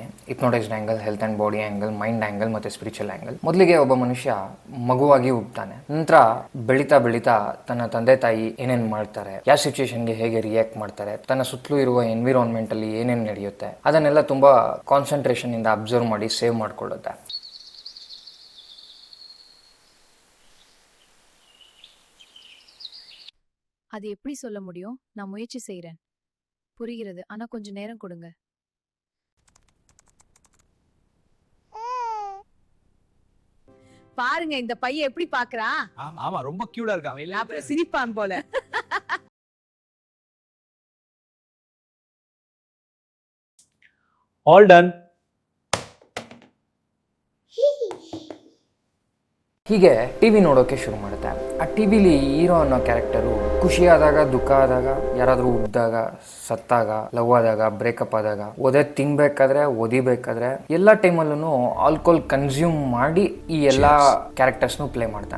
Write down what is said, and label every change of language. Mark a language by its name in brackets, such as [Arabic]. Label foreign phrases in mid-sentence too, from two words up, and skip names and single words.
[English] hypnotized angle, health and body angle, mind angle ಮತ್ತು spiritual angle. [Kannada] ಮೊದಲಿಗೆ ಒಬ್ಬ ಮನುಷ್ಯ ಮಗುವಾಗಿ ಹುಟ್ಟುತ್ತಾನೆ. ನಂತರ ಬೆಳೀತಾ ಬೆಳೀತಾ ತನ್ನ ತಂದೆ ತಾಯಿ ಏನೇನು ಮಾಡ್ತಾರೆ, ಯಾವ ಸಿಚುವೇಶನ್ಗೆ ಹೇಗೆ ರಿಯಾಕ್ಟ್ ಮಾಡ್ತಾರೆ, ತನ್ನ ಸುತ್ತಲೂ ಇರುವ ಎನ್ವಿರಾನ್ಮೆಂಟ್ ಅಲ್ಲಿ ಏನೇನು ನಡೆಯುತ್ತೆ ಅದನ್ನೆಲ್ಲ ತುಂಬಾ ಕಾನ್ಸಂಟ್ರೇಷನ್ ಇಂದ ಅಬ್ಸರ್ವ್ ಮಾಡಿ ಸೇವ್ ಮಾಡ್ಕೊಳ್ಳುತ್ತೆ. [Tamil] அது எப்படி சொல்ல முடியும்? நான் முயற்சி செய்றேன். புரிகிறது, ஆனா கொஞ்சம் நேரம் கொடுங்க. பாருங்க இந்த பையன் எப்படி பாக்குறான். ஆமா ரொம்ப கியூட்டா இருக்கான். அப்புறம் சிரிப்பான் போல. [English] All done. [Kannada] ಹೀಗೆ ಟಿವಿ ನೋಡೋಕೆ ಶುರು ಮಾಡುತ್ತೆ. ಆ ಟಿವಿಲಿ ಹೀರೋ ಅನ್ನೋ ಕ್ಯಾರೆಕ್ಟರು ಖುಷಿಯಾದಾಗ, ದುಃಖ ಆದಾಗ, ಯಾರಾದರೂ ಉಡ್ದಾಗ, ಸತ್ತಾಗ, ಲವ್ ಆದಾಗ, ಬ್ರೇಕಪ್ ಆದಾಗ, ಓದೇ ತಿನ್ಬೇಕಾದ್ರೆ, ಓದಿಬೇಕಾದ್ರೆ ಎಲ್ಲ ಟೈಮಲ್ಲೂ [English] alcohol consume [Kannada] ಮಾಡಿ ಈ ಎಲ್ಲ ಕ್ಯಾರೆಕ್ಟರ್ಸ್ನು ಪ್ಲೇ ಮಾಡ್ತಾನೆ.